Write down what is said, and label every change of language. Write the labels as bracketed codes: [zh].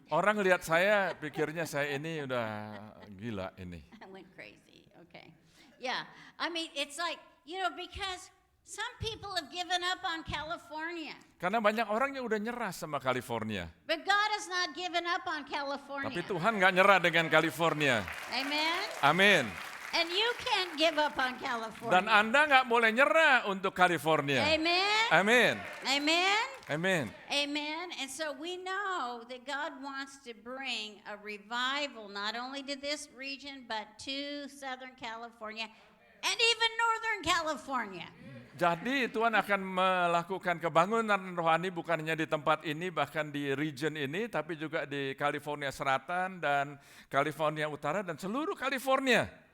[id] Orang lihat saya, pikirnya saya ini udah gila ini. [en] I went crazy. Okay. Yeah. I mean, it's like, because some people have given up on California. [id] Karena banyak orang yang udah nyerah sama California. [en] But God has not given up on California. [id] Tapi Tuhan nggak nyerah dengan California. [en] Amen. [id] Amin. [en] And you can't give up on California. [id] Dan Anda nggak boleh nyerah untuk California. [en] Amen. [id] Amin. [en] Amen. [id] Amin. [en] Amen. And so we know that God wants to bring a revival not only to this region but to Southern California and even Northern California. [id] Jadi Tuhan akan melakukan kebangunan rohani bukan hanya di tempat ini, bahkan di region ini, tapi juga di California Selatan dan California Utara dan seluruh California.